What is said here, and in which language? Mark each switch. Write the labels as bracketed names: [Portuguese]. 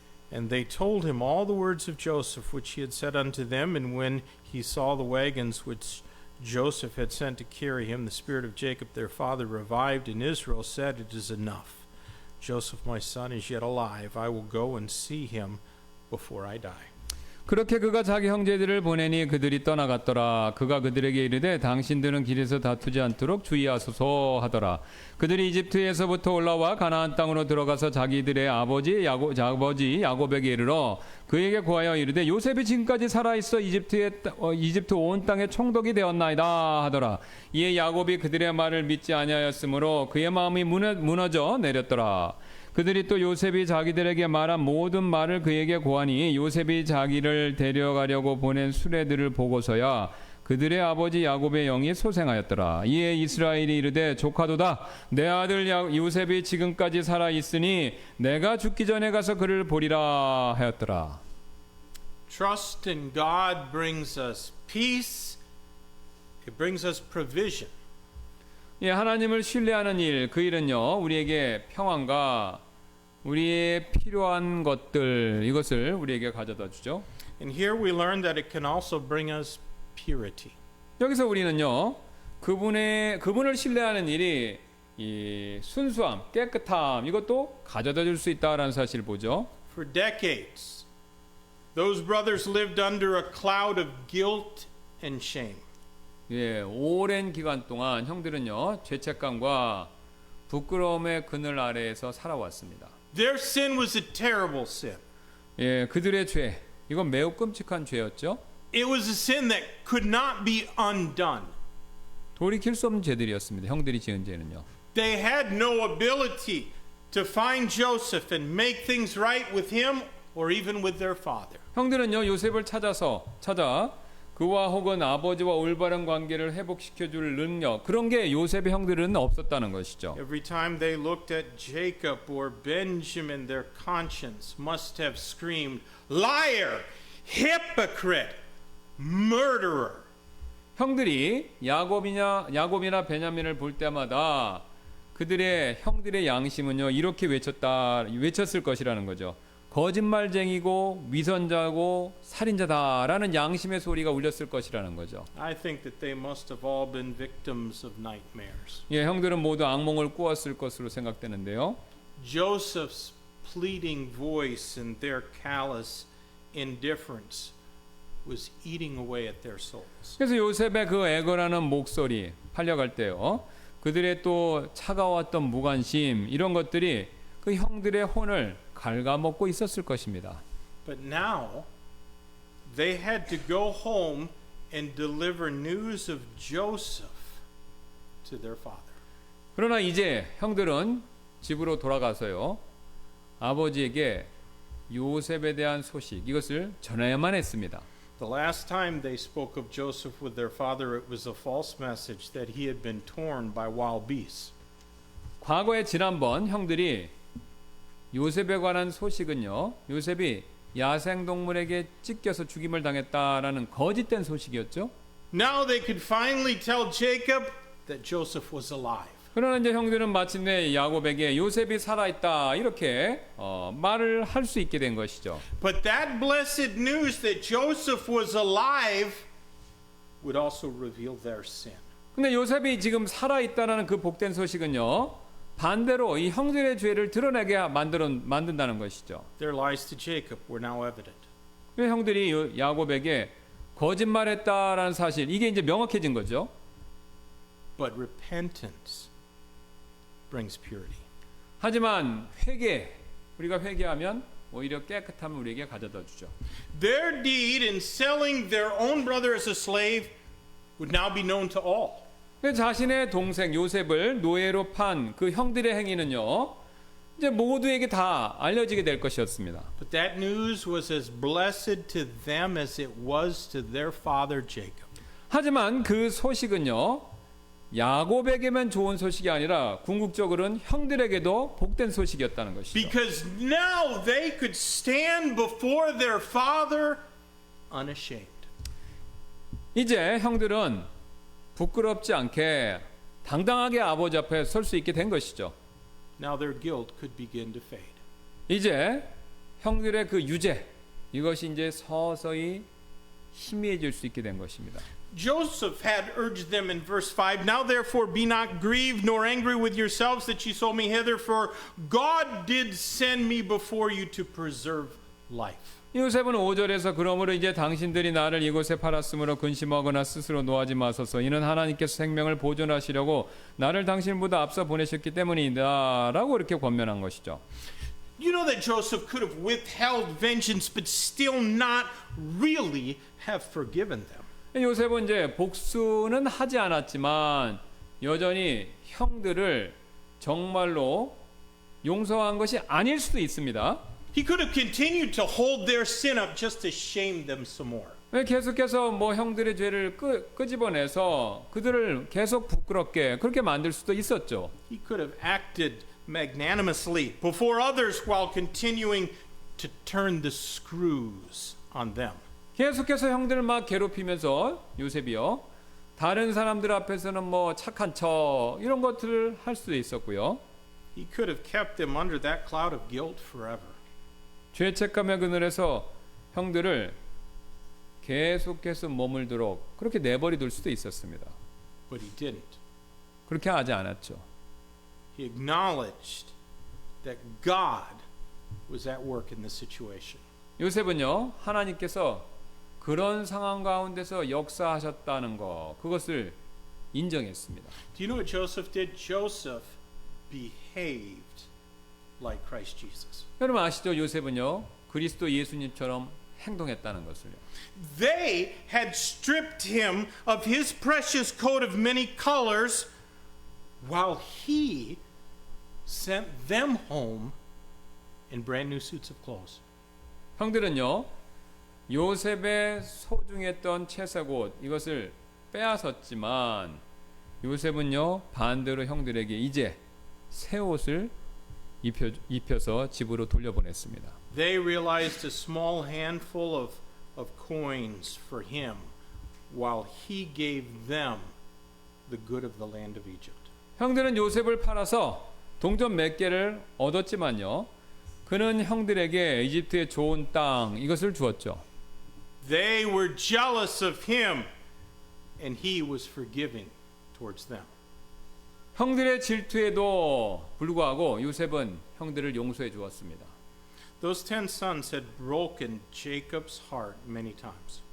[English] And they told him all the words of Joseph, which he had said unto them. And when he saw the wagons which Joseph had sent to carry him, the spirit of Jacob their father revived, and Israel said, It is enough. Joseph my son is yet alive. I will go and see him before I die. [Korean] 그렇게 그가 자기 형제들을 보내니 그들이 떠나갔더라. 그가 그들에게 이르되 당신들은 길에서 다투지 않도록 주의하소서 하더라. 그들이 이집트에서부터 올라와 가나안 땅으로 들어가서 자기들의 아버지 야곱에게 이르러 그에게 구하여 이르되 요셉이 지금까지 살아있어 이집트 온 땅에 총독이 되었나이다 하더라. 이에 야곱이 그들의 말을 믿지 아니하였으므로 그의 마음이 무너져 내렸더라. 그들이 또 요셉이 자기들에게 말한 모든 말을 그에게 고하니 요셉이 자기를 데려가려고 보낸 수레들을 보고서야 그들의 아버지 야곱의 영이 소생하였더라. 이에 이스라엘이 이르되 조카도다 내 아들 요셉이 지금까지 살아 있으니 내가 죽기 전에 가서 그를 보리라 하였더라. [English] Trust in God brings us peace. It brings us provision. [Korean] 예, 하나님을 신뢰하는 일, 그 일은요 우리에게 평안과 우리의 필요한 것들 이것을 우리에게 가져다 주죠. [English] And here we learn that it can also bring us purity. [Korean] 여기서 우리는요 그분을 신뢰하는 일이 이 순수함, 깨끗함 이것도 가져다 줄 수 있다라는 사실을 보죠. [English] For decades, those brothers lived under a cloud of guilt and shame. [Korean] 예, 오랜 기간 동안 형들은요 죄책감과 부끄러움의 그늘 아래에서 살아왔습니다. [English] Their sin was a terrible sin. [Korean] 예, 그들의 죄 이건 매우 끔찍한 죄였죠. [English] It was a sin that could not be undone. [Korean] 돌이킬 수 없는 죄들이었습니다. 형들이 지은 죄는요. [English] They had no ability to find Joseph and make things right with him or even with their father. [Korean] 형들은요 요셉을 찾아 그와 혹은 아버지와 올바른 관계를 회복시켜 줄 능력 그런 게 요셉의 형들은 없었다는 것이죠. [English] Every time they looked at Jacob or Benjamin, their conscience must have screamed, liar, hypocrite, murderer. [Korean] 형들이 야곱이나 베냐민을 볼 때마다 그들의 형들의 양심은요 이렇게 외쳤을 것이라는 거죠. 거짓말쟁이고 위선자고 살인자다라는 양심의 소리가 울렸을 것이라는 거죠. [English] I think that they must have all been victims of nightmares. [Korean] 예, 형들은 모두 악몽을 꾸었을 것으로 생각되는데요. [English] Joseph's pleading voice and their callous indifference was eating away at their souls. [Korean] 그래서 요셉의 그 애걸하는 목소리 팔려갈 때요. 그들의 또 차가웠던 무관심 이런 것들이 그 형들의 혼을 갉아먹고 있었을 것입니다. [English] But now they had to go home and deliver news of Joseph to their father. [Korean] 그러나 이제 형들은 집으로 돌아가서요. 아버지에게 요셉에 대한 소식 이것을 전해야만 했습니다. [English] The last time they spoke of Joseph with their father, it was a false message that he had been torn by wild beasts. [Korean] 과거에 지난번 형들이 요셉에 관한 소식은요. 요셉이 야생동물에게 찢겨서 죽임을 당했다라는 거짓된 소식이었죠. [English] Now they could finally tell Jacob that Joseph was alive. [Korean] 그러나 이제 형들은 마침내 야곱에게 요셉이 살아있다 이렇게 말을 할 수 있게 된 것이죠. [English] But that blessed news that Joseph was alive would also reveal their sin. [Korean] 근데 요셉이 지금 살아있다는 그 복된 소식은요, 반대로 이 형들의 죄를 드러내게 만든다는 것이죠. [English] Their lies to Jacob were now evident. [Korean] 그 형들이 야곱에게 거짓말했다라는 사실, 이게 이제 명확해진 거죠. [English] But repentance brings purity. [Korean] 하지만 우리가 회개하면 오히려 깨끗함을 우리에게 가져다 주죠. [English] Their deed in selling their own brother as a slave would now be known to all. [Korean] 자신의 동생 요셉을 노예로 판 그 형들의 행위는요, 이제 모두에게 다 알려지게 될 것이었습니다. [English] But that news was as blessed to them as it was to their father Jacob. [Korean] 하지만 그 소식은요, 야곱에게만 좋은 소식이 아니라 궁극적으로는 형들에게도 복된 소식이었다는 것이죠. [English] Because now they could stand before their father unashamed. [Korean] 이제 형들은 부끄럽지 않게 당당하게 아버지 앞에 설 수 있게 된 것이죠. [English] Now their guilt could begin to fade. [Korean] 이제 형들의 그 유죄, 이것이 이제 서서히 희미해질 수 있게 된 것입니다. [English] Joseph had urged them in verse 5, Now therefore be not grieved nor angry with yourselves that ye sold me hither, for God did send me before you to preserve life. [Korean] 요셉은 5절에서 그러므로 이제 당신들이 나를 이곳에 팔았으므로 근심하거나 스스로 노하지 마소서. 이는 하나님께서 생명을 보존하시려고 나를 당신보다 앞서 보내셨기 때문이다 라고 이렇게 권면한 것이죠. [English] You know that Joseph could have withheld vengeance but still not really have forgiven them. [Korean] 요셉은 이제 복수는 하지 않았지만 여전히 형들을 정말로 용서한 것이 아닐 수도 있습니다. [English] He could have continued to hold their sin up just to shame them some more. [Korean] 계속해서 뭐 형들의 죄를 끄집어내서 그들을 계속 부끄럽게 그렇게 만들 수도 있었죠. [English] He could have acted magnanimously before others while continuing to turn the screws on them. [Korean] 계속해서 형들을 막 괴롭히면서 요셉이요, 다른 사람들 앞에서는 뭐 착한 척 이런 것들을 할 수도 있었고요. [English] He could have kept them under that cloud of guilt forever. [Korean] 죄책감의 그늘에서 형들을 계속해서 머물도록 그렇게 내버려둘 수도 있었습니다. [English] But he didn't. [Korean] 그렇게 하지 않았죠. [English] He acknowledged that God was at work in this situation. [Korean] 요셉은요, 하나님께서 그런 상황 가운데서 역사하셨다는 것, 그것을 인정했습니다. [English] Do you know what Joseph did? Joseph behaved like Christ Jesus. [Korean] 여러분 아시죠? 요셉은요, 그리스도 예수님처럼 행동했다는 것을요. [English] They had stripped him of his precious coat of many colors while he sent them home in brand new suits of clothes. [Korean] 형들은요, 요셉의 소중했던 채색 옷 이것을 빼앗았지만 요셉은요, 반대로 형들에게 이제 새 옷을 입혀서 집으로 돌려보냈습니다. [English] They realized a small handful of coins for him while he gave them the good of the land of Egypt. [Korean] 형들은 요셉을 팔아서 동전 몇 개를 얻었지만요, 그는 형들에게 이집트의 좋은 땅 이것을 주었죠. [English] They were jealous of him and he was forgiving towards them. [Korean] 형들의 질투에도 불구하고 요셉은 형들을 용서해 주었습니다. [English] Those 10 sons had broken Jacob's heart many times.